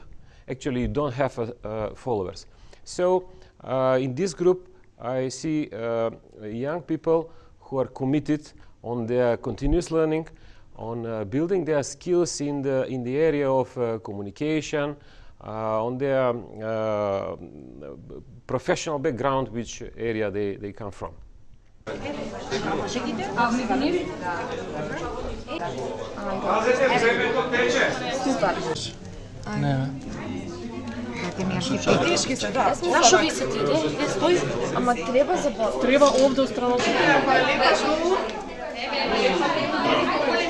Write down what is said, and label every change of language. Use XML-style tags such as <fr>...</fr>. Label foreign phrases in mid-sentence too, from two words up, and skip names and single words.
<en>Actually, you don't have followers. So in this group, I see young people who are committed on their continuous learning, on building their skills in the area of communication, on their professional background, which area they come from.</en> <mk>Тешки се, да. Зашо ви се ти? Стои, ама треба за... Треба овде останало.</mk>